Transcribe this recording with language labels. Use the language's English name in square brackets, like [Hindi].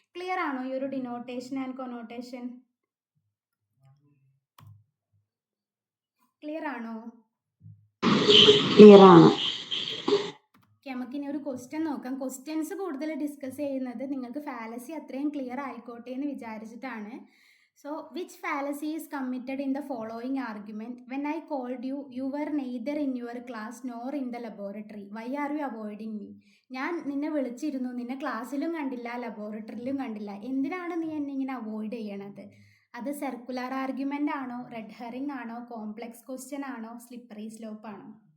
[Malayalam] Clear ആണോ ഈ ഒരു ഡിനോട്ടേഷൻ ആൻഡ് കൊനോട്ടേഷൻ? ക്ലിയർ ആണോ? ക്ലിയർ ആണ്. നമുക്കിനി ഒരു ക്വസ്റ്റ്യൻ നോക്കാം. ക്വസ്റ്റ്യൻസ് കൂടുതൽ ഡിസ്കസ് ചെയ്യുന്നത് നിങ്ങൾക്ക് ഫാലസി അത്രയും ക്ലിയർ ആയിക്കോട്ടെ എന്ന് വിചാരിച്ചിട്ടാണ്. [English] So, which fallacy is committed in the following argument? When I called you, you were neither in your class nor in the laboratory. Why are you avoiding me? [Malayalam] ഞാൻ നിന്നെ വിളിച്ചിരുന്നു, നിന്നെ ക്ലാസ്സിലും കണ്ടില്ല ലബോറട്ടറിയിലും കണ്ടില്ല, എന്തിനാണ് നീ എന്നെ ഇങ്ങനെ അവോയ്ഡ് ചെയ്യണത്? അത് സർക്കുലർ ആർഗ്യുമെൻ്റ് ആണോ, റെഡ് ഹെറിംഗ് ആണോ, കോംപ്ലെക്സ് ക്വസ്റ്റ്യൻ ആണോ, സ്ലിപ്പറി സ്ലോപ്പ് ആണോ?